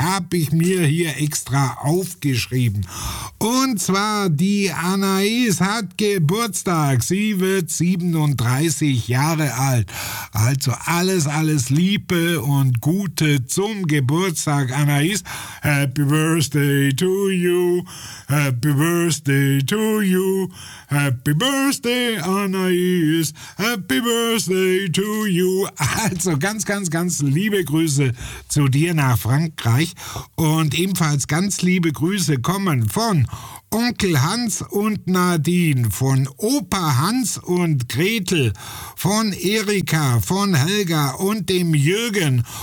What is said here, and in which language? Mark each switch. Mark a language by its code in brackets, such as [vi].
[de] Habe ich mir hier extra aufgeschrieben. Und zwar die Anaïs hat Geburtstag. Sie wird 37 Jahre alt. Also alles, alles Liebe und Gute zum Geburtstag, Anaïs. [en] Happy Birthday to you, Happy Birthday to you, Happy Birthday, Anaïs, Happy Birthday to you. [de] Also ganz, ganz, ganz liebe Grüße zu dir nach Frankreich und ebenfalls ganz liebe Grüße kommen von Onkel Hans und Nadine, von Opa Hans und Gretel, von Erika, von Helga und dem Jürgen.